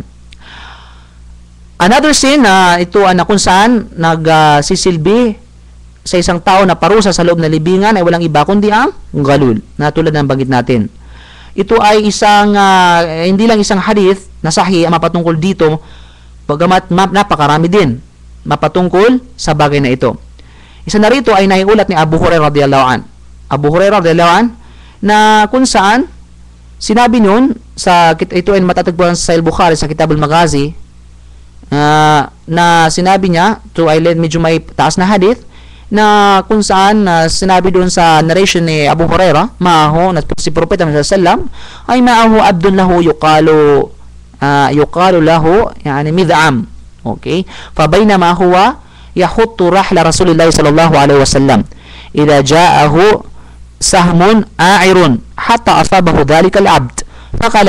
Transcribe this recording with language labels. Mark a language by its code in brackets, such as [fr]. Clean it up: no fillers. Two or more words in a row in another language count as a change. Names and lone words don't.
[en] Another sin [tl] na ito na kung saan nagsisilbi sa isang tao na parusa sa loob ng libingan ay walang iba kundi ang galul, na tulad ng banggit natin. Ito ay isang hindi lang isang hadith na sahih ang mapatungkol dito, bagamat napakarami din mapatungkol sa bagay na ito. Isa na rito ay naiulat ni Abu Hurairah [ar] رضي الله عن. [tl] Abu Hurairah [ar] رضي الله عن, [tl] na kung saan sinabi nun sa ito ay matatagpuan sa Sahih Bukhari sa Kitab al-Maghazi, na sinabi niya, ito ay medyo may taas na hadith, na kung saan sinabi doon sa narration ni Abu Hurairah, maaho na si Propeta Muhammad [ar] صلى الله عليه وسلم [tl] ay [ar] معه عبد له يقال له يعني مدعم. Okay, فبينما هو يحط رحل رسول الله صلى الله عليه وسلم إذ جاءه سهم عائر حتى أصاب ذلك العبد فقال